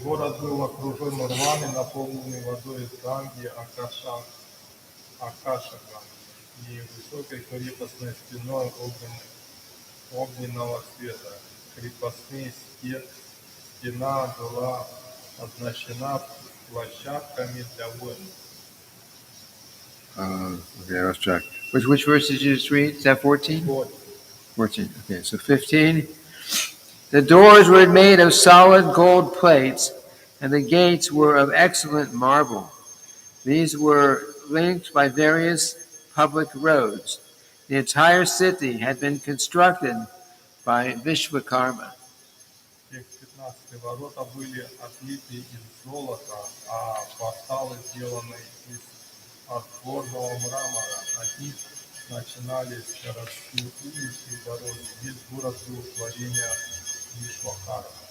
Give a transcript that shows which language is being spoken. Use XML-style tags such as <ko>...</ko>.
<ru>Город был окружен рвами, наполненный водой из Ганги, Акаша Ганги, и высокой крепостной стеной огненного цвета. Крепостная стена была оснащена площадками для воинов.</ru> <en>Okay, I lost track. Which verse did you just read? Is that 14? 14. Okay, so 15. The doors were made of solid gold plates, and the gates were of excellent marble. These were linked by various public roads. The entire city had been constructed by Vishvakarma.</en> <ru>Текст 15. Ворота были отлиты из золота, а порталы сделаны из отборного мрамора. От них начинались городские улицы и дороги. Весь город был творение Вишвакармы.</ru>